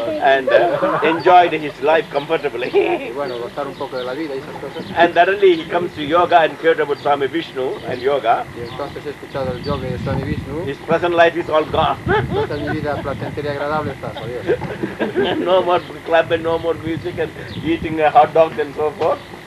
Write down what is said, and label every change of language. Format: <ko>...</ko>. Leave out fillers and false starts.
<en>And enjoyed his life comfortably.</en> <es>Y bueno, gozar un poco de la vida y esas cosas.</es> <en>And suddenly he comes to yoga and heard about Suami Vishnu and yoga.</en> <es>Y entonces he escuchado el yoga de Suami Vishnu.</es> <en>His present life is all gone.</en> <es>Entonces mi vida placentera y agradable está, adiós.</es> <en>No more clubbing, no more music and eating hot dogs and so forth.</en>